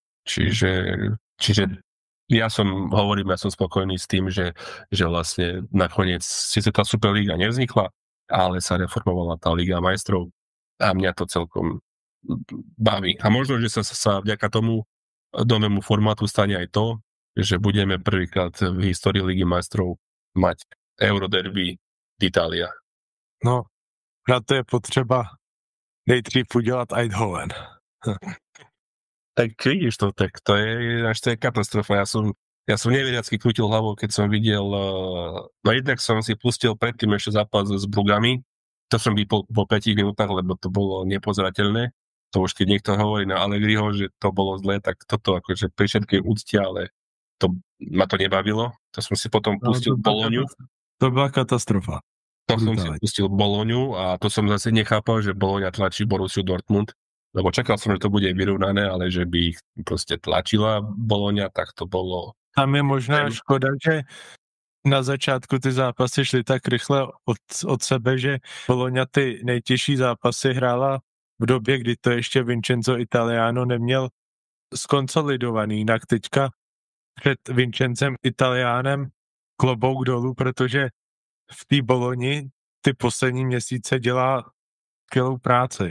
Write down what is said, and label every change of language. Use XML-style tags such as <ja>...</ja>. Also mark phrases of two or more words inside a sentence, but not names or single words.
<sk>Čiže ja som spokojný s tým, že vlastne nakoniec síce tá Superliga nevznikla, ale sa reformovala tá Liga majstrov a mňa to celkom baví. A možno, že sa vďaka tomu novému formátu stane aj to, že budeme prvýkrát v histórii Ligy majstrov mať Euroderby d'Italia.</sk> <cs>No, na to je potřeba nejdřív udělat Eindhoven.</cs> <sk>Tak vidíš to, tak to je katastrofa. Ja som neviacky krútil hlavou, keď som videl, no jednak som si pustil predtým ešte zápas s Brugami, to som vypol po 5 minútach, lebo to bolo nepozerateľné. To už keď niekto hovorí na Allegriho, že to bolo zlé, tak toto akože pri všetkej úcte, ale ma to nebavilo. To som si potom pustil Bolognu. To bola katastrofa. To som si pustil Bolognu a to som zase nechápal, že Bologna tlačí Borussiu Dortmund. Lebo čakal som, že to bude vyrovnané, ale že by ich proste tlačila Bologna, tak to bolo...</sk> <cs>Tam je možná škoda, že na začátku ty zápasy šly tak rychle od sebe, že Bologna ty nejtěžší zápasy hrála v době, kdy to ještě Vincenzo Italiano neměl skonsolidovaný. Jinak teďka před Vincenzem Italianem klobouk dolů, protože v té Bologni ty poslední měsíce dělá skvělou práci.</cs>